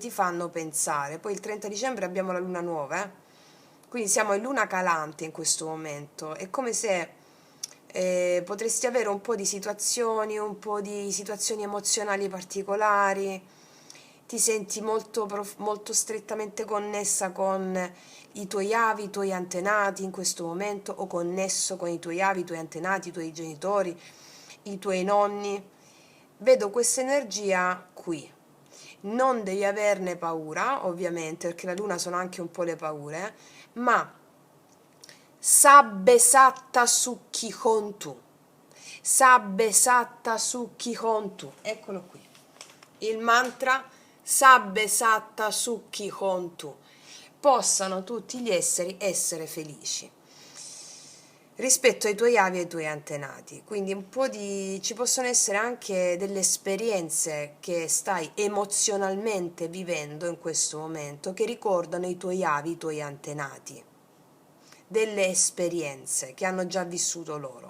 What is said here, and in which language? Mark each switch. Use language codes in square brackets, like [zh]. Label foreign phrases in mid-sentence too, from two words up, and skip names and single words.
[it] ti fanno pensare, poi il 30 dicembre abbiamo la luna nuova, quindi siamo in luna calante in questo momento, è come se potresti avere un po' di situazioni emozionali particolari, ti senti molto strettamente connessa con i tuoi avi, i tuoi antenati in questo momento, o connesso con i tuoi avi, i tuoi antenati, i tuoi genitori, i tuoi nonni. Vedo questa energia qui. Non devi averne paura, ovviamente, perché la luna sono anche un po' le paure, ma [pi] sabbe satta sukhi hontu. Sabbe satta sukhi hontu. [it] Eccolo qui. Il mantra [pi] sabbe satta sukhi hontu. [it] Possano tutti gli esseri essere felici rispetto ai tuoi avi e ai tuoi antenati. Quindi ci possono essere anche delle esperienze che stai emozionalmente vivendo in questo momento che ricordano i tuoi avi, i tuoi antenati, delle esperienze che hanno già vissuto loro.